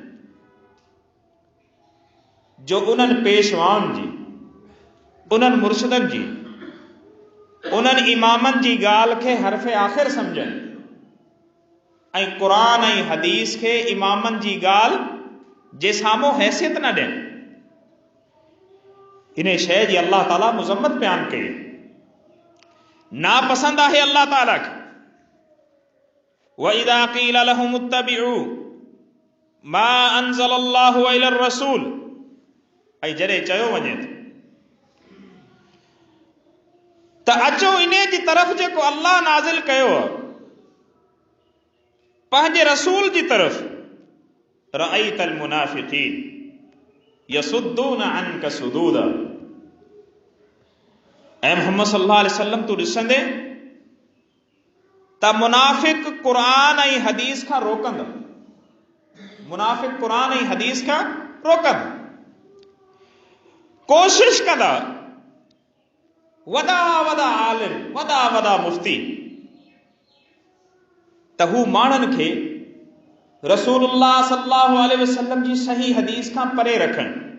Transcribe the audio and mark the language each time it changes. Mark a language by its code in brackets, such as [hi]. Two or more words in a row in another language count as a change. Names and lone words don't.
[sd] जो उन्हनि पेशवाउनि जी, उन्हनि मुर्शदनि जी, उन्हनि इमामनि जी ॻाल्हि खे हर्फ़े आख़िर सम्झनि ऐं क़ुरान ऐं हदीस खे इमामनि जी ॻाल्हि जे साम्हूं हैसियत न ॾियनि। इन शइ जी अल्लाह ताला मुज़म्मत बयान कई, नापसंद आहे अल्लाह ताला खे। [ar] وإذا قيل لهم اتبعوا ما أنزل الله إلى الرسول, [sd] ऐं जॾहिं चयो वञे त अचो इन जी तरफ़ जेको अल्लाह नाज़िल कयो पंहिंजे रसूल जी तरफ़, [ar] رأيت المنافقين يصدون عنك صدودا, [sd] ऐं मोहम्मद [ar] صلى الله عليه وسلم [sd] तूं ॾिसंदे त मुनाफ़िक़ क़ुरान ऐं हदीस खां रोकंदा, मुनाफ़िक़ क़ुरान ऐं हदीस खां रोकंदा, कोशिश कंदा वॾा वॾा आलिम, वॾा वॾा मुफ़्ती त हू माण्हुनि खे रसूलुल्लाह [ar] صلى الله عليه وسلم [sd] जी सही हदीस खां परे रखनि,